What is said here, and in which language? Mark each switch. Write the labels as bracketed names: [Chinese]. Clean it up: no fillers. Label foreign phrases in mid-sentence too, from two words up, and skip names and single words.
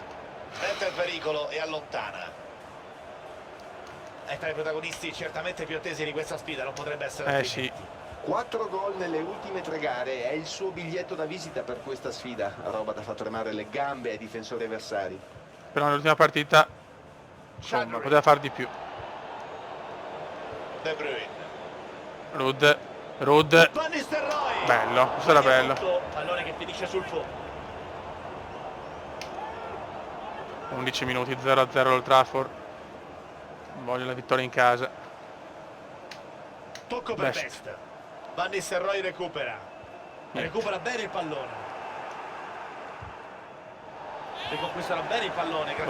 [Italian] Mette il pericolo e allontana. È tra i protagonisti certamente più attesi di questa sfida, non potrebbe essere Sì. 4 gol nelle ultime 3 gare, è il suo biglietto da visita per questa sfida, roba da far tremare le gambe ai difensori avversari. Però nell'ultima partita insomma poteva far di più. De Bruyne. Rude. Van Nistelrooy. Bello, questo era bello. Pallone che finisce sul fondo. 11 minuti 0-0 Old Trafford. Voglio la vittoria in casa. Tocco per Best. Best. Van Nistelrooy recupera. Recupera bene il pallone. Riconquistano bene il pallone, grazie